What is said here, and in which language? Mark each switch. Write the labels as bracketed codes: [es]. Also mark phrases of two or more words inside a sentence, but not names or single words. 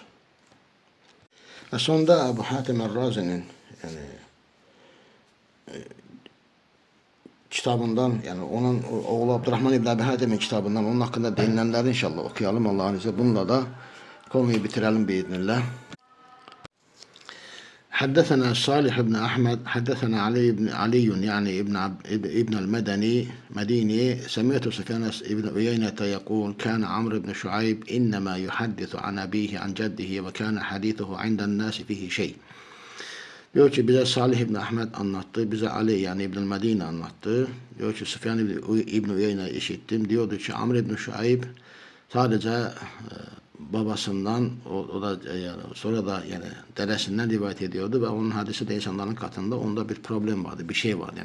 [tr] Ve sonunda Ebu Hatim el-Razi'nin yani kitabından yani onun oğlu Abdurrahman İbn Ebi Hatim'in kitabından onun hakkında değinilenleri inşallah okuyalım Allah'ın izniyle. Bununla da konuyu bitirelim biiznillah. [ar] حدثنا صالح بن أحمد حدثنا علي يعني ابن المدني مديني سمعت سفيان بن عيينة يقول كان عمرو بن شعيب إنما يحدث عن أبيه عن جده وكان حديثه عند الناس فيه شيء. [tr] Diyor ki bize Salih ibn Ahmed anlattı, bize Ali yani İbn Medine anlattı. Diyor ki Süfyan İbn Uyeyne işittim. Diyordu ki Amr ibn Şuayb sadece babasından o da yani sonra da yani dedesinden rivayet ediyordu ve onun hadisi de insanların katında onda bir problem vardı, bir şey vardı.